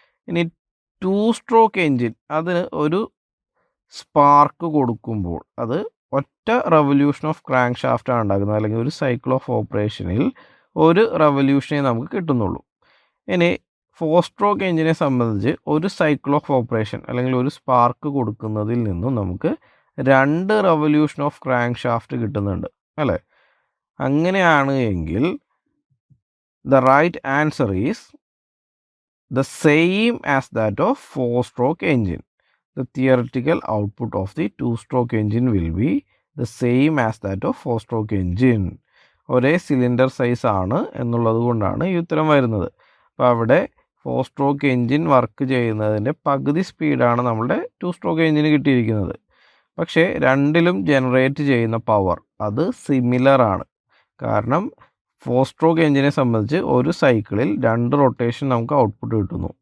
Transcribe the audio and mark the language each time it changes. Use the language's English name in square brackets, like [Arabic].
[Malayalam] ഇനി 2 stroke engine, അതിന് ഒരു സ്പാർക്ക് കൊടുക്കുമ്പോൾ അത് ഒറ്റ റെവല്യൂഷൻ ഓഫ് ക്രാങ്ക് ഷാഫ്റ്റാണ് ഉണ്ടാക്കുന്നത്, അല്ലെങ്കിൽ ഒരു സൈക്കിൾ ഓഫ് ഓപ്പറേഷനിൽ ഒരു റെവല്യൂഷനെ നമുക്ക് കിട്ടുന്നുള്ളൂ. ഇനി 4 സ്ട്രോക്ക് എഞ്ചിനെ സംബന്ധിച്ച് ഒരു സൈക്കിൾ ഓഫ് ഓപ്പറേഷൻ അല്ലെങ്കിൽ ഒരു സ്പാർക്ക് കൊടുക്കുന്നതിൽ നിന്നും നമുക്ക് 2 റെവല്യൂഷൻ ഓഫ് ക്രാങ്ക് ഷാഫ്റ്റ് കിട്ടുന്നുണ്ട് അല്ലേ? അങ്ങനെയാണ് എങ്കിൽ [English] The right answer is the same as that of 4-stroke engine. The theoretical output of the 2-stroke engine will be the same as that of 4-stroke engine. [Malayalam] ഒരേ cylinder size ആണ് എന്നുള്ളത് കൊണ്ടാണ് ഈ ഉത്തരം വരുന്നത്. അപ്പോൾ അവിടെ 4-stroke എഞ്ചിൻ വർക്ക് ചെയ്യുന്നതിൻ്റെ പകുതി സ്പീഡാണ് നമ്മുടെ 2-stroke എഞ്ചിന് കിട്ടിയിരിക്കുന്നത്. പക്ഷേ രണ്ടിലും ജനറേറ്റ് ചെയ്യുന്ന പവർ അത് സിമിലർ ആണ്. കാരണം 4-സ്ട്രോക്ക് എഞ്ചിനെ സംബന്ധിച്ച് ഒരു സൈക്കിളിൽ 2 റൊട്ടേഷൻ നമുക്ക് ഔട്ട്പുട്ട് കിട്ടുന്നു.